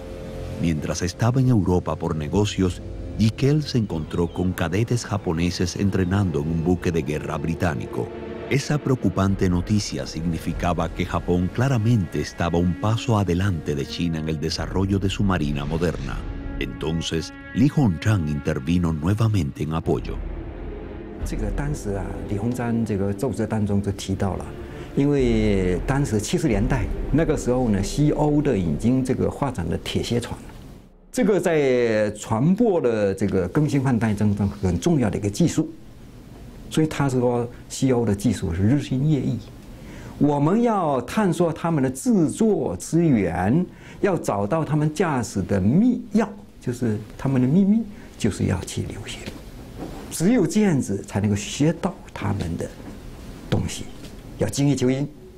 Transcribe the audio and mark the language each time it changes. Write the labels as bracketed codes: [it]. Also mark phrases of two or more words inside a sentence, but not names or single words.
[es] Mientras estaba en Europa por negocios, Jiquel se encontró con cadetes japoneses entrenando en un buque de guerra británico. Esa preocupante noticia significaba que Japón claramente estaba un paso adelante de China en el desarrollo de su marina moderna. Entonces, Li Hongzhang intervino nuevamente en apoyo. [zh] 当时啊，李鸿章这个奏折当中就提到了，因为当时70年代那个时候呢，西欧的已经这个发展了铁楔船，这个在船舶的这个更新换代中很重要的一个技术，所以他说西欧的技术是日新月异，我们要探索他们的制作资源，要找到他们驾驶的秘钥，就是他们的秘密，就是要去留学。只有这样子才能够学到他们的东西，要精益求精。